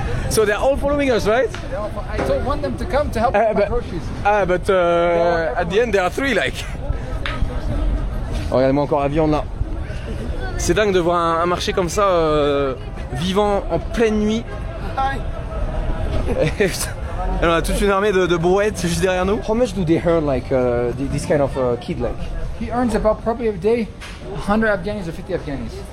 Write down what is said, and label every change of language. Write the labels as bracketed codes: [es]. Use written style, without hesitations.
[en] So they're all following us, right? I told one of them to come to help with my groceries. But at the end there are 3 like. [fr] Oh, regardez-moi encore la viande là. C'est dingue de voir un marché comme ça vivant en pleine nuit. Et on a toute une armée de brouettes juste derrière nous. [en] How much do they earn like this kind of kid like? He earns about probably a day 100 Afghanis or 50 Afghanis.